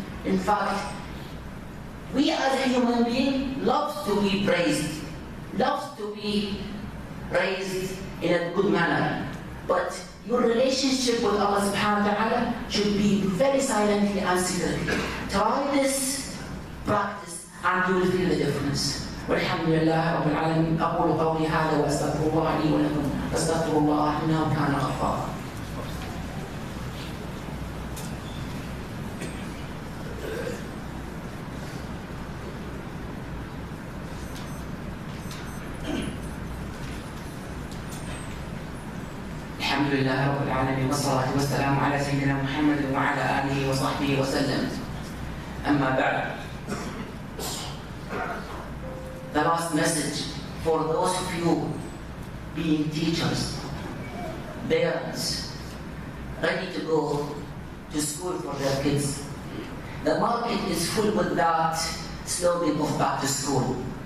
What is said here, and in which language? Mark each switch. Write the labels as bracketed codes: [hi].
[en] In fact, we as a human being love to be praised, love to be raised in a good manner. But your relationship with Allah subhanahu wa ta'ala should be very silently and secretly. Try this practice and you will feel the difference. [ar] والحمد لله رب العالمين. أقول قولي هذا وأستغفر الله لي ولكم واستغفر الله إنه كان غفارا. الحمد لله رب العالمين والصلاة والسلام على سيدنا محمد وعلى آله وصحبه وسلم. أما بعد, [en] the last message for those of you being teachers, parents, ready to go to school for their kids. The market is full with that slogan of back to school.